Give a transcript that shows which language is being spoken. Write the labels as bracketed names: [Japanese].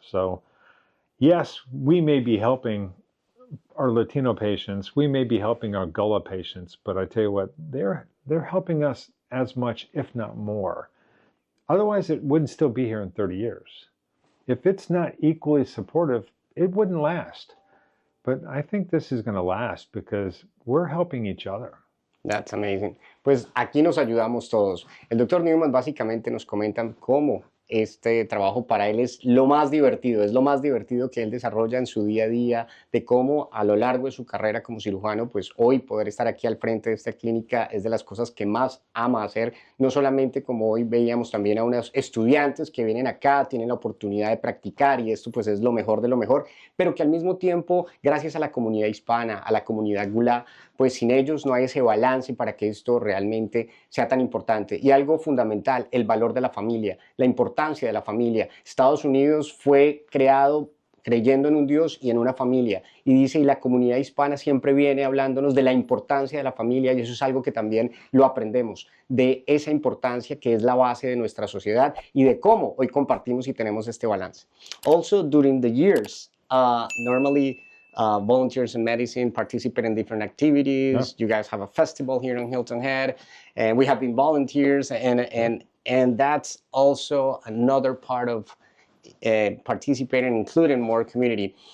[English] So yes, we may be helping our Latino patients, we may be helping our Gullah patients, but I tell you what, they're helping us as much, if not more. Otherwise, it wouldn't still be here in 30 years. If it's not equally supportive, it wouldn't last. But I think this is going to last because we're helping each other. That's amazing. [Spanish] Pues aquí nos ayudamos todos. El doctor Newman básicamente nos comenta cómo este trabajo para él es lo más divertido que él desarrolla en su día a día, de cómo a lo largo de su carrera como cirujano, pues hoy poder estar aquí al frente de esta clínica es de las cosas que más ama hacer, no solamente como hoy veíamos también a unos estudiantes que vienen acá, tienen la oportunidad de practicar y esto pues es lo mejor de lo mejor, pero que al mismo tiempo, gracias a la comunidad hispana, a la comunidad Gulá, pues sin ellos no hay ese balance para que esto realmente sea tan importante. Y algo fundamental, el valor de la familia, la importancia de la familia. Estados Unidos fue creado creyendo en un Dios y en una familia. Y dice, y la comunidad hispana siempre viene hablándonos de la importancia de la familia, y eso es algo que también lo aprendemos, de esa importancia que es la base de nuestra sociedad y de cómo hoy compartimos y tenemos este balance. [English] Also, during the years, normally, volunteers in medicine participate in different activities. Yeah. You guys have a festival here in Hilton Head, and we have been volunteers, and that's also another part of participating, including more community.